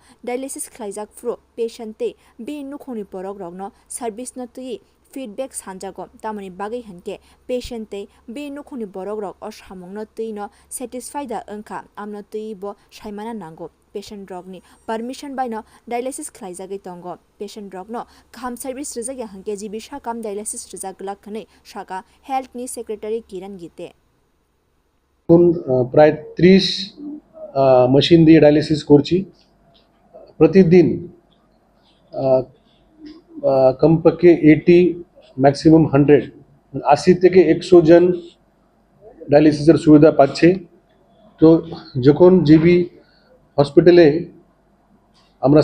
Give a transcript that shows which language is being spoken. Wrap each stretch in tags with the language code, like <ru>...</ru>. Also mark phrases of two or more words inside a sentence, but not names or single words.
<trp>dialysis khlaijak fro patient te be nukhoni porok rogno service no tui feedback sanjago tamani bagai hanke patient te be nukhoni borok rok o samungno tui no satisfy da angka amno tui bo saimana nango patient rogni permission by no dialysis khlaijagi tongo patient rogno kham service rijagi hanke jibisha kam dialysis rijagla khane shaka health ni secretary Kiran Gite</trp> <bn>প্রায় 30 মেশিন দিয়ে ডায়ালিসিস করছি প্রতিদিন কমপক্ষে 80 ম্যাক্সিমাম 100 80 থেকে 100 জন ডায়ালিসিসের সুবিধা পাচ্ছে তো যখন জিবি হসপিটালে আমরা</bn>